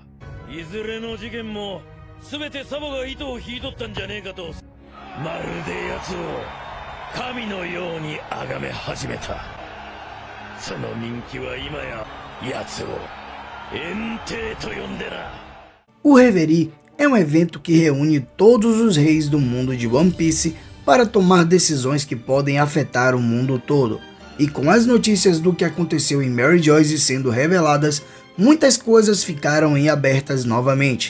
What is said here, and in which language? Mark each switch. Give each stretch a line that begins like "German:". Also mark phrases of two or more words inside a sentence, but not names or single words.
Japanese: いずれの事件も全てサボが糸を引いとったんじゃねえかと、まるで奴を神のように崇め始めた。その人気は今や奴を炎帝と呼んでな。
Portuguese: O Reverie é um evento que reúne todos os reis do mundo de One Piece para tomar decisões que podem afetar o mundo todo. E com as notícias do que aconteceu em Mary Joyce sendo reveladas, muitas coisas ficaram em abertas novamente.